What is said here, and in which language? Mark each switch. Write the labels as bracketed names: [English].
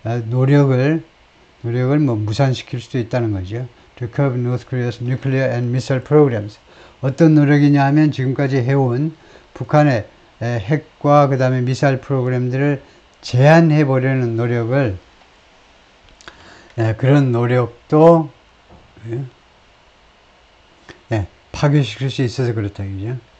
[Korean] 노력을 뭐 무산시킬 수도 있다는 거죠. [English] To curb North Korea's nuclear and missile programs. [Korean] 어떤 노력이냐 하면 지금까지 해온 북한의 핵과 그 다음에 미사일 프로그램들을 제한해 보려는 노력을 그런 노력도 파괴시킬 수 있어서 그렇다, 그죠?